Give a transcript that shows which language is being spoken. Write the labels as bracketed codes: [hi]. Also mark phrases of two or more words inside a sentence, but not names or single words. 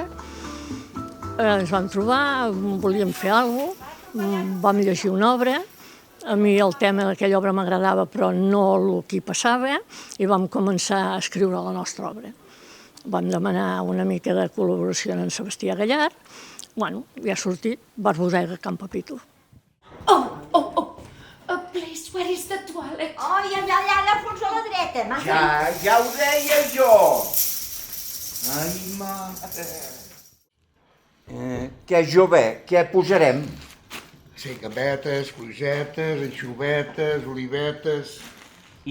[ca] Ens vam trobar, volíem fer alguna cosa, vam llegir una obra, a mi el tema d'aquella obra m'agradava però no el que hi passava i vam començar a escriure la nostra obra. Vam demanar una mica de col·laboració en Sebastià Gallard. Bueno, ja ha sortit Bar Bodega Can Pepito. [en] Please, where is the toilet? [ca] Oh, i allà fons a la dreta, Ja ho deia jo. Ai, mare. Què, jove, què posarem? Sí, gambetes, frugetes, anxovetes, olivetes...